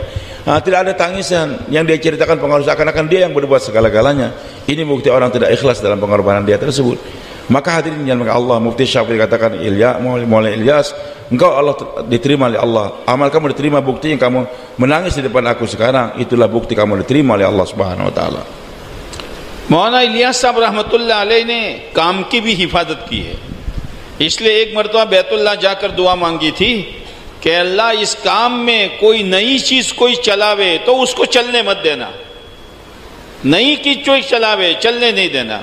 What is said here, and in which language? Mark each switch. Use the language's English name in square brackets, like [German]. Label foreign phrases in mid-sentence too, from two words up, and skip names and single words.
[Malay] Tidak ada tangisan, yang dia ceritakan pengaruh seakan-akan dia yang berbuat segala-galanya. Ini bukti orang tidak ikhlas dalam pengorbanan dia tersebut. Maka hadirin yang Allah, Mufti Syafi'i katakan, Maulana Ilyas, engkau Allah diterima oleh Allah, amal kamu diterima, bukti yang kamu menangis di depan aku sekarang, itulah bukti kamu diterima oleh Allah [Arabic] سبحانه وتعالى. [Urdu] مولانا الیاس صاحب [Arabic] رحمة الله عليه [Urdu] نے کام کی بھی حفاظت کی ہے، اس لیے ایک مرتبہ بیت اللہ جا کر دعا مانگی تھی کہ اللہ اس کام میں کوئی نئی چیز کوئی چلاوے تو اس کو چلنے مت دینا، نئی چیز کوئی چلاوے چلنے نہیں دینا.